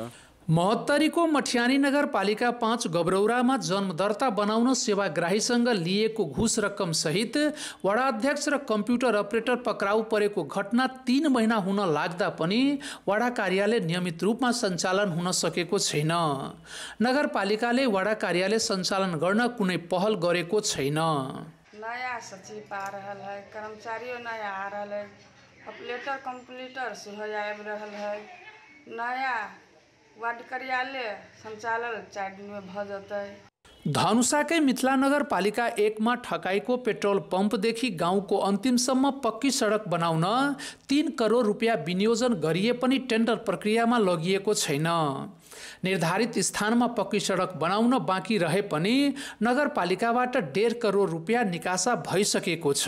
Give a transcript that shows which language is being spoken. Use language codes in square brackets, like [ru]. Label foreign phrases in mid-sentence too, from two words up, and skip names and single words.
[ne] महोत्तरीको मठियानी नगरपालिका 5 गबरौरामा जन्म दर्ता बनाउन सेवाग्राहीसँग लिएको घुस रकम सहित वडा अध्यक्ष र कम्प्युटर अपरेटर पक्राउ परेको घटना 3 महिना हुन लाग्दा पनि वडा कार्यालय नियमित रूपमा सञ्चालन हुन सकेको छैन। नगरपालिकाले वडा कार्यालय सञ्चालन गर्न कुनै पहल गरेको छैन। [mai] नयाँ सचिव आ रहल है, कर्मचारियों नया आ रहल है, ऑपरेटर कंप्यूटर सेहो आबि रहल है। नया वार्ड कार्यालय सञ्चालन 4 दिन में भ जतै। [ne] धनुषाकै मिथिला नगरपालिका 1 मा ठकाईको पेट्रोल पम्पदेखि गाउँको अन्तिमसम्म पक्की सडक बनाउन 3 करोड रुपियाँ विनियोजन गरिए पनि टेन्डर प्रक्रियामा लगिएको छैन। निर्धारित स्थानमा पक्की सडक बनाउन बाँकी रहे पनि नगरपालिकाबाट 1.5 करोड रुपियाँ निकासा भइसकेको छ।